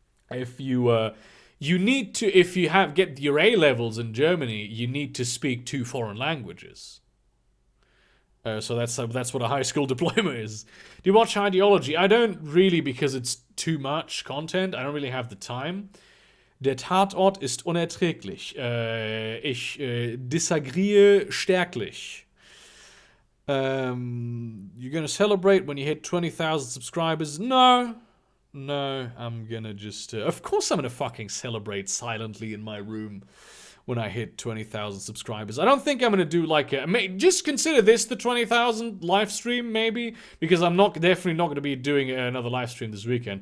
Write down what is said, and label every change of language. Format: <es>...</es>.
<en>If you need to, if you get your A levels in Germany, you need to speak 2 foreign languages. So that's what a high school diploma is. Do you watch Ideology? I don't really, because it's too much content. I don't really have the time.</en> <de>Der Tatort ist unerträglich. Ich</de> <en>disagree</en> <de>stärklich.</de> <en>You're gonna celebrate when you hit 20,000 subscribers? No, I'm gonna just. Of course, I'm gonna fucking celebrate silently in my room when I hit 20,000 subscribers. I don't think I'm gonna do like just consider this the 20,000 live stream, maybe, because I'm definitely not gonna be doing another live stream this weekend.</en>